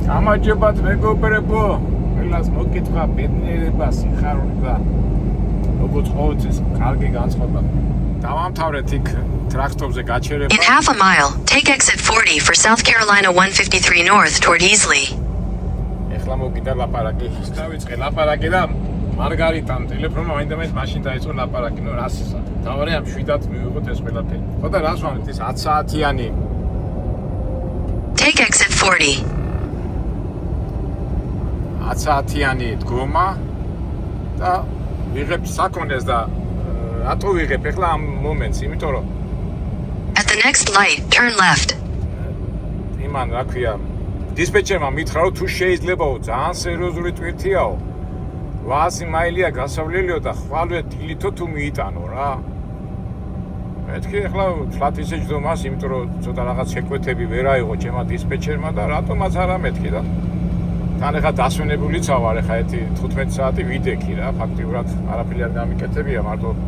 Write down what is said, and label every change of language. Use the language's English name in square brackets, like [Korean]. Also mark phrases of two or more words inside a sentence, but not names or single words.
[Georgian] გამარჯობათ მეგობრებო, ყველას მოგკითხვა ბედნიერება, სიხარული და როგორც ყოველთვის კარგი განწყობა. დავამთავრეთ იქ ტრაქტორზე გაჩერება. [English] In half a mile, take exit 40 for South Carolina 153 North toward Easley. [Georgian] ეხლა მოგიდა ლაპარაკი. დავიწყე ლაპარაკი და მარგარიტამ ტელეფონმა მაინდამაინც მაშინ დაიწყო ლაპარაკი. ნუ რას ისა? დავარე ამ 7-ად მივიღოთ ეს ყველაფერი. ხო და რას ვამბობთ ის 10 საათიანი [English] Take exit 40. [Georgian] 10 საათიანი დგომა და ვიღებ საქონელს და რატო ვიღებ ეხლა ამ მომენტს, იმიტომ რომ [English] At the next light, turn left. [Georgian] იმან რა ქვია დისპეჩერმა მითხრა რომ თუ შეიძლებაო ძალიან სერიოზული ტვირთიაო 800 მაილია გასავლელიო და ხვალვე დილითო თუ მიიტანო რა მეთქი ეხლა ფლათ ისე ჯდომას იმიტომ რომ ცოტა რაღაც შეკვეთები ვერ აიღო ჩემმა დისპეჩერმა და რატომაც არა მეთქი და თან ეხლა დასვენებულიც ვარ ეხლა ერთი 15 საათი ვიდექი რა ფაქტიურად არაფერი არ გამიკეთებია მარტო